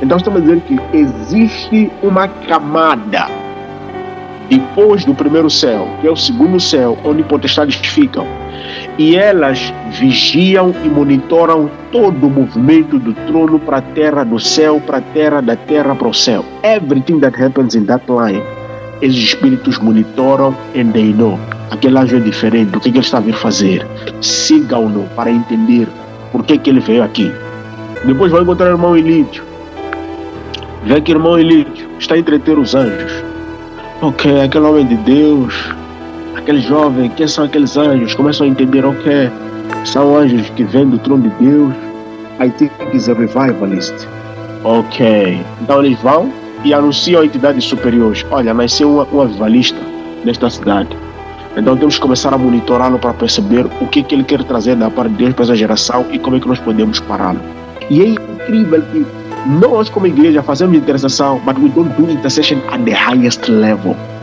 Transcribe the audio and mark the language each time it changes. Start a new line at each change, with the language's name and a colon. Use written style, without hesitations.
Portuguese: Então estamos a dizer que existe uma camada depois do primeiro céu, que é o segundo céu, onde potestades ficam, e elas vigiam e monitoram todo o movimento do trono para a terra, do céu para a terra, da terra para o céu.
English: Everything that happens in that line,
Portuguese: esses espíritos monitoram
English: and they know.
Portuguese: Aquele anjo é diferente, o que ele está a vir fazer? Sigam-no para entender por que ele veio aqui. Depois vai encontrar o irmão Elídio. Vê que o irmão Elídio está a entreter os anjos. Ok, aquele homem de Deus, aquele jovem, quem são aqueles anjos? Começam a entender, ok, são anjos que vêm do trono de Deus.
English: I think he's a revivalist.
Portuguese: Ok, então eles vão e anunciam a entidades superiores. Olha, nasceu um avivalista nesta cidade. Então temos que começar a monitorá-lo para perceber o que ele quer trazer da parte de Deus para essa geração e como é que nós podemos pará-lo. E é incrível que Nós, como igreja, fazemos intercessão,
English: but we don't do intercession at the highest level.